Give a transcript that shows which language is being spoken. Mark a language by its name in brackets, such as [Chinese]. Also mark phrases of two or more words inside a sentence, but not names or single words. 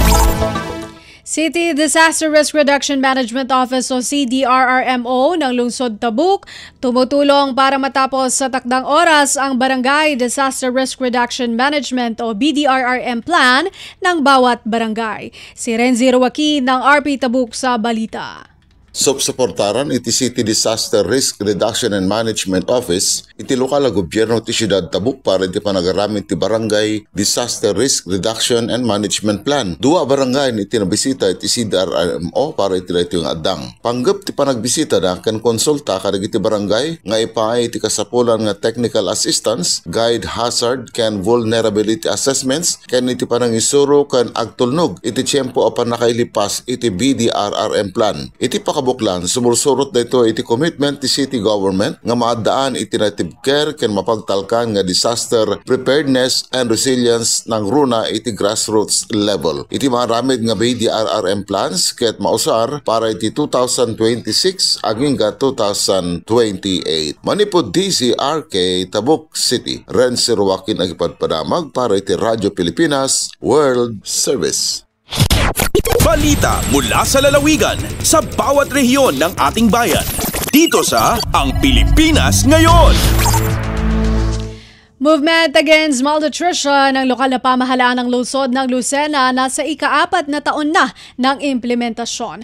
[Filipino] City Disaster Risk Reduction Management Office o CDRRMO ng Lungsod Tabuk tumutulong para matapos sa takdang oras ang Barangay Disaster Risk Reduction Management o BDRRM plan ng bawat barangay. Si Renzi Ruaki ng RP Tabuk sa balita. [Iloko] Subsuportaran iti City Disaster Risk Reduction and Management Office iti lokal na gobyerno ti Siyudad Tabuk para iti panagaramit ti Barangay Disaster Risk Reduction and Management Plan. Dua barangay iti nabisita iti CDRRMO para iti yung adang. Panggap ti panagbisita na kan konsulta kadag iti barangay nga ipaay iti kasapulan nga [English] technical assistance, guide hazard [Iloko] ken [English] vulnerability assessments [Iloko] ken iti panangisuro ken agtulnog iti tiyempo apan nakailipas iti BDRRM Plan. Iti Buklan, sumursurot na ito iti commitment ti [English] city government [Iloko] nga maadaan iti [English] native care [Iloko] ken mapagtalkan nga [English] disaster preparedness and resilience [Iloko] ng runa iti [English] grassroots level. [Iloko] Iti maramid nga BDRRM plans ket mausar para iti 2026 aging 2028. Manipod DCRK Tabuk City. Renzi Ruakin agipadpadamag para iti Radyo Pilipinas World Service. [Filipino] Balita mula sa lalawigan sa bawat rehiyon ng ating bayan. Dito sa Ang Pilipinas Ngayon. Movement Against Malnutrition ng lokal na pamahalaan ng lungsod ng Lucena nasa ika-4 na taon na ng implementasyon.